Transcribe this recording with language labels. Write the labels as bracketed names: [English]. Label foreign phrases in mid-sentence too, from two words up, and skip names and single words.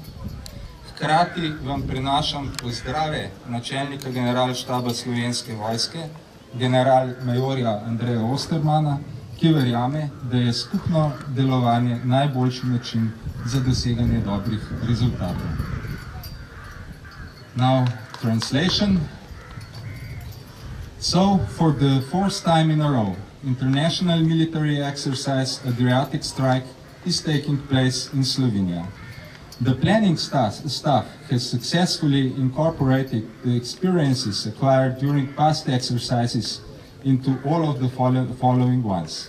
[Slovenian] Hkrati vam prenašam pozdrave načelnika generalštaba Slovenske vojske, general-majorja Andreja Ostermana, ki verjame, da je skupno delovanje najboljši način za doseganje dobrih rezultatov. [English] Now, translation. So, for the fourth time in a row, international military exercise Adriatic Strike is taking place in Slovenia. The planning staff has successfully incorporated the experiences acquired during past exercises into all of the following ones.